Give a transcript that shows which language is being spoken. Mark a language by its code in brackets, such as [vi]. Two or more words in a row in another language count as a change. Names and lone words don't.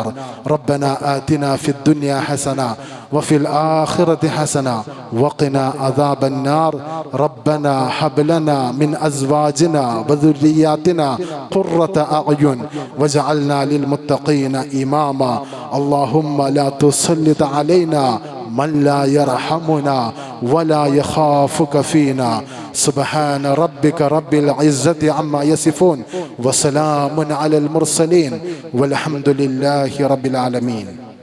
[ar] ربنا آتنا في الدنيا حسنة وفي الآخرة حسنة وقنا عذاب النار. ربنا هب لنا من أزواجنا وذرياتنا قرة أعين واجعلنا للمتقين إماما. اللهم لا تسلط علينا من لا يرحمنا ولا يخافك فينا. سبحان ربك رب العزة عما يصفون وسلام على المرسلين والحمد لله رب العالمين.